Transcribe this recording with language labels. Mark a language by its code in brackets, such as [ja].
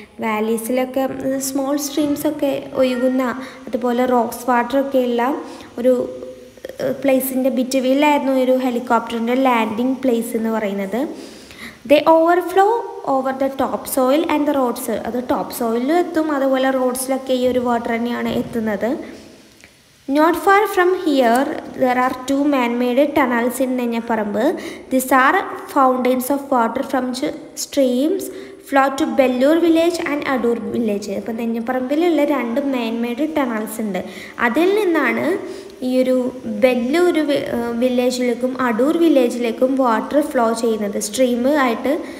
[ml] വാലീസിലൊക്കെ small സ്ട്രീംസൊക്കെ ഒഴുകുന്ന, അതുപോലെ rocks വാട്ടറൊക്കെ ഉള്ള ഒരു പ്ലേസിൻ്റെ ബിറ്റ്വീനിലായിരുന്നു ഒരു ഹെലികോപ്റ്ററിൻ്റെ ലാൻഡിങ് പ്ലേസ് എന്ന് പറയുന്നത്. [en] They overflow over the top soil and the roads. [ml] അത് ടോപ്പ് സോയിലും എത്തും, അതുപോലെ റോഡ്സിലൊക്കെ ഈ ഒരു വാട്ടർ തന്നെയാണ് എത്തുന്നത്. [en] Not far from here, there are 2 man-made tunnels in Nenyaparambu. These are fountains of water from streams flow to Bellur village and Adur village. [ml] അപ്പോൾ നെഞ്ഞപ്പറമ്പിലുള്ള [en] 2 man-made tunnels [ml] ഉണ്ട്. അതിൽ നിന്നാണ് ഈ ഒരു ബെല്ലൂർ വില്ലേജിലേക്കും അടൂർ വില്ലേജിലേക്കും വാട്ടർ ഫ്ലോ ചെയ്യുന്നത്. സ്ട്രീം ഉണ്ടായിട്ട്